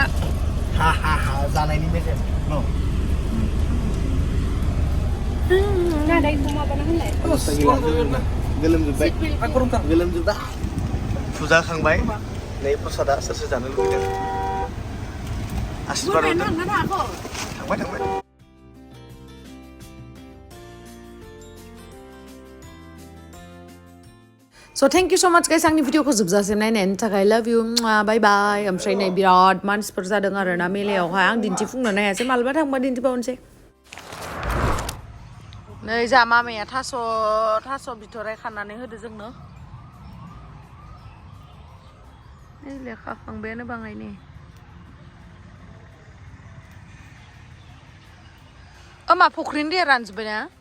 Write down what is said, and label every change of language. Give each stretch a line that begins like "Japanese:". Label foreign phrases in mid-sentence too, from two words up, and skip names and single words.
Bodo: हा जानायनि मेजेम न गोलोमजोबदा फुजा खांबाय नै प्रसादा सोर जानो लुबैदों आशीर्बाद हरदों थांबाय
English: So thank you so much guys
Bodo: आंनि भिडिअखौ जोबजासिम नायनायनि थाखाय
English: love you bye bye
Bodo: ओमफ्राय नै बिराद मानसिफोर जादों आरोना मेलायावहाय आं दिन्थिफुंनो हायासै मालाबा थांबा दिन्थिबावनोसै नै जा मामाया थास' बिथराय खानानै होदो जोंनो नै लेखा खांबायानो बाङायनि मा फुख्रिनि दैया रानजोब्बाय ना